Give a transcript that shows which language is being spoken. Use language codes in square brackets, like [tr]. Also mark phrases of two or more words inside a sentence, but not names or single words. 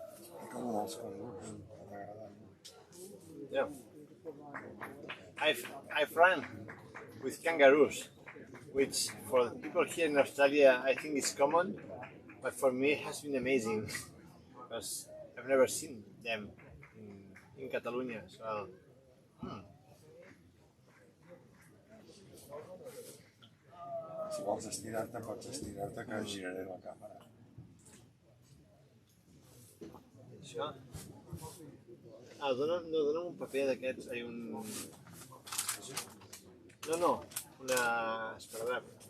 [en] Yeah, I've run with kangaroos, which for people here in Australia I think is common, but for me it has been amazing because I've never seen them in Catalonia. So. [ca] Si vols estirar-te, pots estirar-te, que giraré la càmera. Això? Dona'm un paper d'aquests, No, una esparadrap.